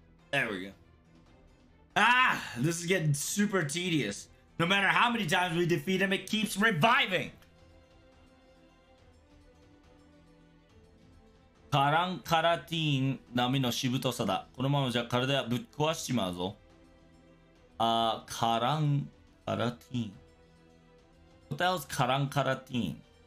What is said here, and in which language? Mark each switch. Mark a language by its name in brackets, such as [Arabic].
[English] There we go. Ah, this is getting super tedious. No matter how many times we defeat him, it keeps reviving. [Japanese] カランカラティーン並みのしぶとさだ。このままじゃ体はぶっ壊しちまうぞ。カランカラティーン。 [English] What the hell is カランカラティーン?